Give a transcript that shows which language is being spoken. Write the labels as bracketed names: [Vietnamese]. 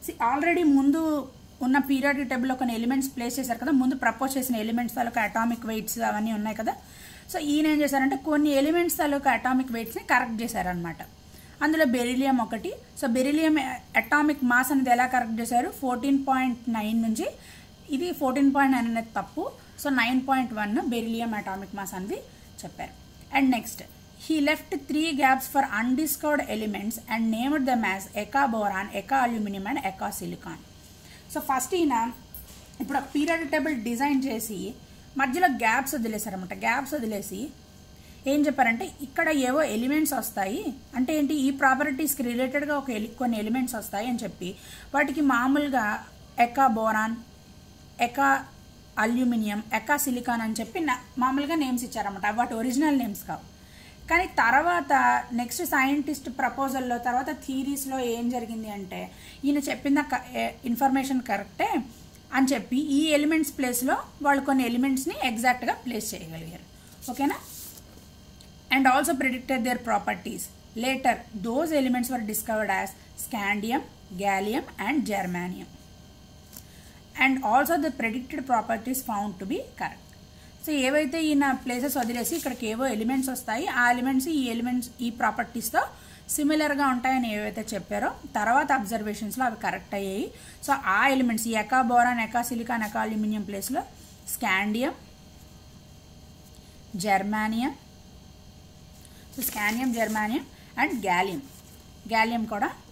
[Telugu] Already ముందు ఉన్న periodic టేబుల్లో కొన్ని ఎలిమెంట్స్ ప్లేస్ చేశారు కదా, ముందు ప్రపోజ్ చేసిన ఎలిమెంట్స్ తాలూకా అటామిక్ వెయిట్స్ అవన్నీ ఉన్నాయి కదా. సో ఈయన ఏం చేశారంటే కొన్ని ఎలిమెంట్స్ తాలూకా అటామిక్ వెయిట్స్ని కరెక్ట్ చేశారనమాట. అందులో బెరిలియం ఒకటి. సో బెరిలియం అటామిక్ మాస్ అనేది ఎలా కరెక్ట్ చేశారు, 14.9 నుంచి, ఇది 14.9 అనేది తప్పు. సో 9.1 బెరిలియం అటామిక్ మాస్ అనేది చెప్పారు. [English] And next he left 3 gaps for undiscovered elements and named them as Eka boron, Eka aluminum and Eka silicon. [Telugu] So first ఈయన ఇప్పుడు ఒక పీరియాడిక్ టేబుల్ డిజైన్ చేసి మధ్యలో గ్యాప్స్ వదిలేశారన్నమాట. గ్యాప్స్ వదిలేసి ఏం చెప్పారంటే, ఇక్కడ ఏవో ఎలిమెంట్స్ వస్తాయి, అంటే ఏంటి, ఈ ప్రాపర్టీస్కి రిలేటెడ్గా కొన్ని ఎలిమెంట్స్ వస్తాయి అని చెప్పి వాటికి మామూలుగా ఎకా బోరాన్, ఎకా అల్యూమినియం, ఎకా సిలికాన్ అని చెప్పి మామూలుగా నేమ్స్ ఇచ్చారన్నమాట. వాటి ఒరిజినల్ నేమ్స్ కావు. కానీ తర్వాత నెక్స్ట్ సైంటిస్ట్ ప్రపోజల్లో, తర్వాత థీరీస్లో ఏం జరిగింది అంటే, ఈయన చెప్పిన ఇన్ఫర్మేషన్ కరెక్టే అని చెప్పి ఈ ఎలిమెంట్స్ ప్లేస్లో వాళ్ళు కొన్ని ఎలిమెంట్స్ని ఎగ్జాక్ట్గా ప్లేస్ చేయగలిగారు. ఓకేనా? [English] and also predicted their properties. Later, those elements were discovered as scandium, gallium and germanium. And also the predicted properties found to be correct. [Telugu] So ఏవైతే ఈయన ప్లేసెస్ వదిలేసి ఇక్కడికి ఏవో ఎలిమెంట్స్ వస్తాయి, ఆ ఎలిమెంట్స్ ఈ ప్రాపర్టీస్తో సిమిలర్గా ఉంటాయని ఏవైతే చెప్పారో తర్వాత అబ్జర్వేషన్స్లో అవి కరెక్ట్ అయ్యాయి. సో ఆ ఎలిమెంట్స్ ఈ ఎకా బోరాన్, ఎకా సిలికాన్, ఎకా అల్యూమినియం ప్లేస్లో scandium, జర్మానియం, so scandium, జర్మానియం and gallium కూడా.